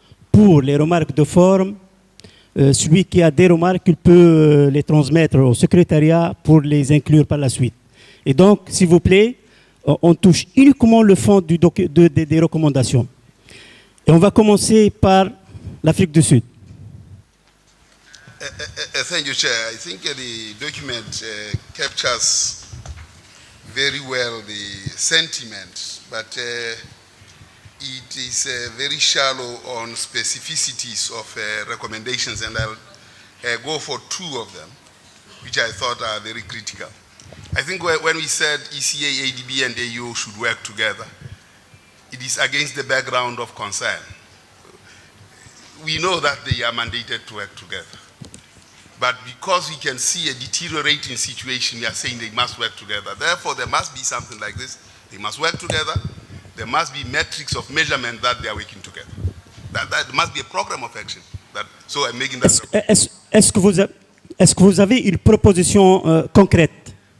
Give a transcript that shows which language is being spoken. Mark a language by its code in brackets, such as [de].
[fr] Pour les remarques de forme, celui qui a des remarques, il peut les transmettre au secrétariat pour les inclure par la suite. Et donc, s'il vous plaît, on touche uniquement le fond des recommandations. Et on va commencer par l'Afrique du Sud. [en] Thank you, Chair. I think the document captures very well the sentiment, but it is very shallow on specificities of recommendations, and I'll go for 2 of them, which I thought are very critical. I think when we said ECA, ADB, and AU should work together, it is against the background of concern. We know that they are mandated to work together. But because we can see a deteriorating situation, we are saying they must work together. Therefore, there must be something like this. They must work together. There must be metrics of measurement that they are working together. That must be a program of action. So I'm making that. [fr] Est-ce que vous avez une proposition concrète?